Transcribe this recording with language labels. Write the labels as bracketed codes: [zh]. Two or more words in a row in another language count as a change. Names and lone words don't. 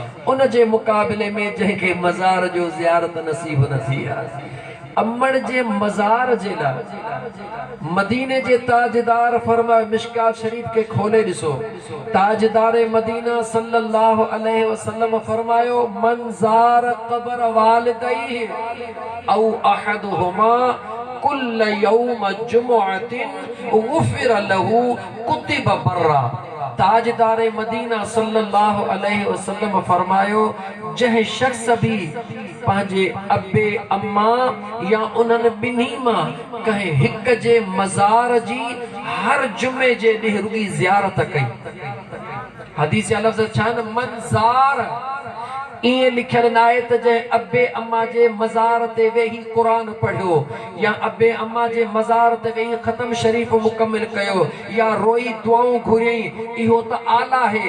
[sd] उन जे मुक़ाबले में जंहिंखे मज़ार जो ज़ियारत नसीब न थी आहे। अम्मड़ जे मज़ार जे लाइ मदीने जे ताजदार फरमाए मिशकात शरीफ के खोले ॾिसो। ताजदार मदीना [ar] صلى الله عليه وسلم फरमायो من زار قبر والديه أو أحدهما كل يوم جمعة غفر له كتب برا. [sd] ताजदार मदीना [ar] صلى الله عليه وسلم [sd] फरमायो जह शख्स भी पंहिंजे अबे अम्मा या उन्हनि ॿिन्ही मां कंहिं हिक जे मज़ार जी हर जुमे जे ॾींहुं रुॻी ज़ियारत कई। हदीस जा लफ़्ज़ छा आहिनि मंज़ार इएं लिखियल न आहे त जंहिं अबे अम्मा जे मज़ार ते वेही क़ुरान पढ़ियो या अबे अम्मा जे मज़ार ते वेही ख़तम शरीफ़ मुकमिल कयो या रोई दुआऊं घुरियईं इहो त आला आहे।